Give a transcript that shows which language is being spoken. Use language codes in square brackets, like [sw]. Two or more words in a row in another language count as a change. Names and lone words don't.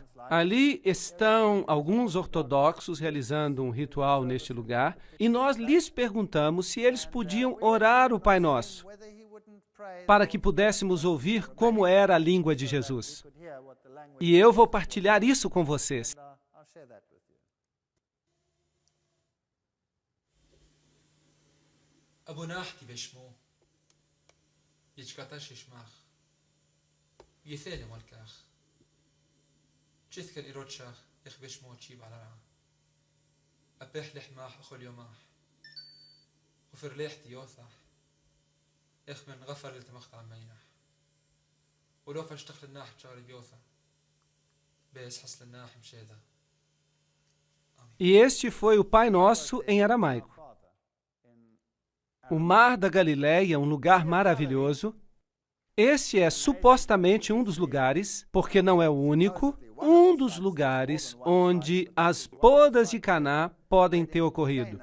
[pt] Ali estão alguns ortodoxos realizando um ritual neste lugar e nós lhes perguntamos se eles podiam orar o Pai Nosso para que pudéssemos ouvir como era a língua de Jesus. E eu vou partilhar isso com vocês. [arc] أبو ناحتي بشمو يجكاتاش يشماخ يثالي مالكاخ تشيثك الإيروتشاخ يخ بشمو تشيب على رعا أبيح لحماح أخو اليوماح وفر ليحتي يوثح يخ من غفر لتمخت عمينح ولو فاشتخل الناح بشاري بيوثح بيس حصل الناح مشيدا. [pt] E este foi o Pai Nosso em aramaico. O Mar da Galileia, um lugar maravilhoso. Este é supostamente um dos lugares, porque não é o único, um dos lugares onde as bodas de Caná podem ter ocorrido.